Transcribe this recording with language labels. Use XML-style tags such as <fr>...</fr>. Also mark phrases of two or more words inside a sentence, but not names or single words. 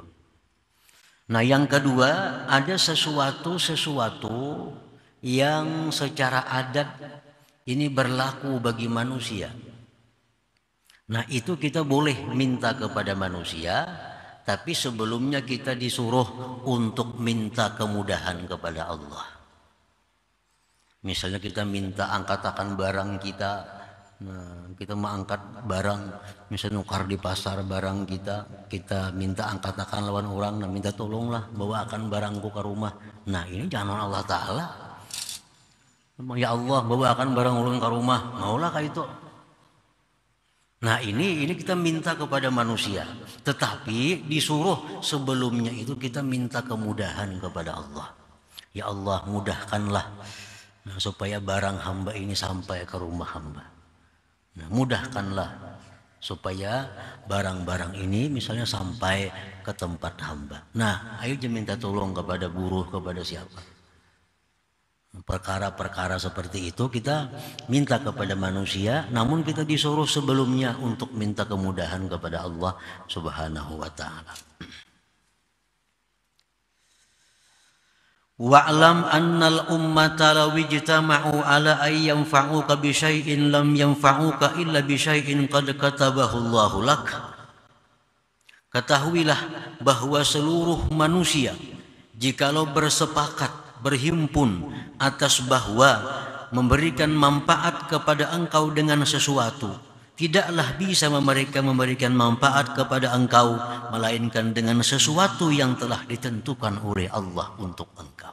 <id>Nah, yang kedua, ada sesuatu yang secara adat ini berlaku bagi manusia. Nah, itu kita boleh minta kepada manusia, tapi sebelumnya kita disuruh untuk minta kemudahan kepada Allah. Misalnya kita minta angkatakan barang kita. Nah, kita mau angkat barang, misalnya nukar di pasar barang kita minta angkatakan lawan orang, nah minta tolonglah bawakan barangku ke rumah. Nah, ini jangan Allah Ta'ala. Ya Allah, bawakan barang ulun ke rumah, maulah kayak itu. Nah, ini kita minta kepada manusia, tetapi disuruh sebelumnya itu kita minta kemudahan kepada Allah. Ya Allah, mudahkanlah supaya barang hamba ini sampai ke rumah hamba. Nah, mudahkanlah supaya barang-barang ini misalnya sampai ke tempat hamba. Nah, ayo minta tolong kepada buruh, kepada siapa. Perkara-perkara seperti itu kita minta kepada manusia, namun kita disuruh sebelumnya untuk minta kemudahan kepada Allah</id> <ar>سبحانه وتعالى. واعلم أن الأمة لو اجتمعوا على أن ينفعوك بشيء لم ينفعوك إلا بشيء قد كتبه الله لك.</ar> <id>Ketahuilah bahwa seluruh manusia jikalau bersepakat berhimpun atas bahwa memberikan manfaat kepada engkau dengan sesuatu, tidaklah bisa mereka memberikan manfaat kepada engkau melainkan dengan sesuatu yang telah ditentukan oleh Allah untuk engkau.</id>